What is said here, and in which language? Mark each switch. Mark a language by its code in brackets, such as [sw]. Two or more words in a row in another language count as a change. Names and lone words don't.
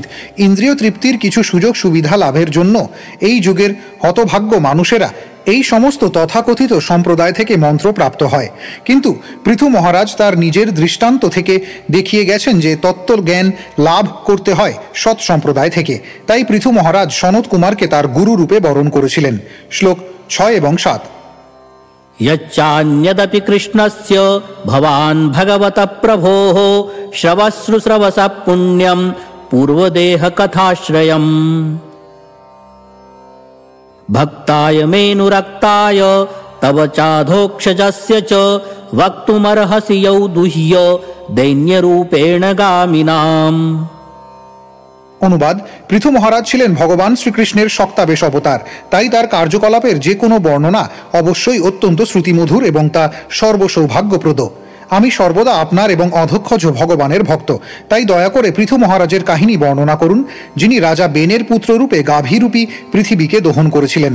[bn] ইন্দ্রিয় তৃপ্তির কিছু সুযোগ সুবিধা লাভের জন্য এই যুগের হতভাগ্য মানুষেরা এই সমস্ত তথাকথিত সম্প্রদায় থেকে মন্ত্র প্রাপ্ত হয়, কিন্তু পৃথু মহারাজ তার নিজের দৃষ্টান্ত থেকে দেখিয়ে গেছেন যে তত্ত্বজ্ঞান লাভ করতে হয় সৎ সম্প্রদায় থেকে। তাই পৃথু মহারাজ সনত কুমারকে তার গুরু রূপে বরণ করেছিলেন। শ্লোক 6 এবং 7। [sa] यच्चान्यदपि कृष्णस्य भवान् भगवतः प्रभोः श्रवश्रुश्रवसः पुण्यं पूर्वदेहकथाश्रयम् भक्ताय मेनुरक्ताय तव चाधोक्षजस्य च वक्तुमर्हसि यौ दुह्य दैन्यरूपेण गामिनाम्। [bn] অনুবাদ: পৃথু মহারাজ ছিলেন ভগবান শ্রীকৃষ্ণের শক্তাবেশ অবতার, তাই তার কার্যকলাপের যে কোনো বর্ণনা অবশ্যই অত্যন্ত শ্রুতিমধুর এবং তা সর্বসৌভাগ্যপ্রদ। আমি সর্বদা আপনার এবং অধক্ষজ ভগবানের ভক্ত, তাই দয়া করে পৃথু মহারাজের কাহিনী বর্ণনা করুন, যিনি রাজা বেনের পুত্ররূপে গাভীরূপী পৃথিবীকে দহন করেছিলেন।